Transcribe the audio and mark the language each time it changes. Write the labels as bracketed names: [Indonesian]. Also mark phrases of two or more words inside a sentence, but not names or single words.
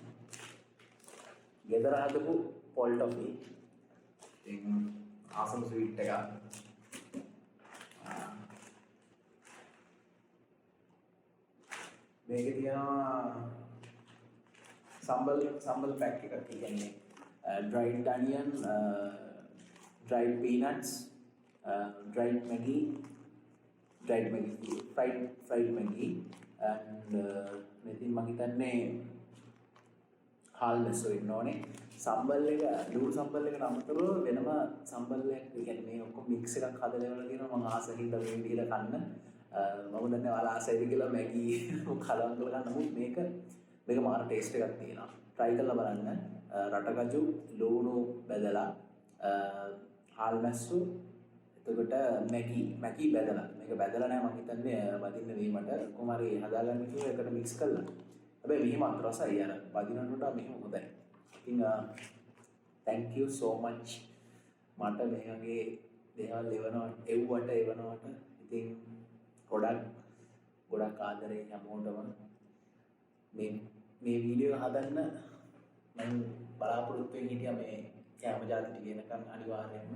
[Sinhala] ගෙදර හදපු පොල් ටොෆි. ඉතින් ආසම ස්වීට් එකක්. මේකේ තියෙනවා සම්බල් පැක් එකක් කියන්නේ [English] dried onion, dried peanuts, dried Maggi, fried Maggi and [Sinhala] මෙතින් මම හිතන්නේ හාල්මැස්සෝ ඉන්න ඕනේ. සම්බල් එක ලුණු සම්බල් එකට අමතරව වෙනම සම්බල් එකක් කියන්නේ මේ ඔක්කොම මික්ස් එකක් හදලා ඉවරලා තියෙනවා. මම ආසකින් මේ විදිහට කන්න. මම දන්නේ ඔයාලා ආසයිද කියලා මැගි කලවම් කරලා ගන්න. නමුත් මේක මාර ටේස්ට් එකක් තියෙනවා. try කරලා බලන්න. රටකජු ලුණු බෙදලා හාල්මැස්සෝ එතකොට මැගි බෙදලා මේක බෙදලා නෑ මම හිතන්නේ වදින්න වීමට කොහොම හරි හදාගන්න කියලා එකට මික්ස් කරලා. හැබැයි මෙහිම රසයි අර වදිනට වඩා මෙහිම හොඳයි. ඉතින් [English] thank you so much [Sinhala] මට මේ වගේ දේවල් එවනවට ඉතින් ගොඩක් ආදරේ හැමෝටම මේ වීඩියෝ හදන්න මම බලාපොරොත්තු වෙන්නේ හිටියා මේ කැම ජාති ටික එනකන් අනිවාර්යයෙන්ම.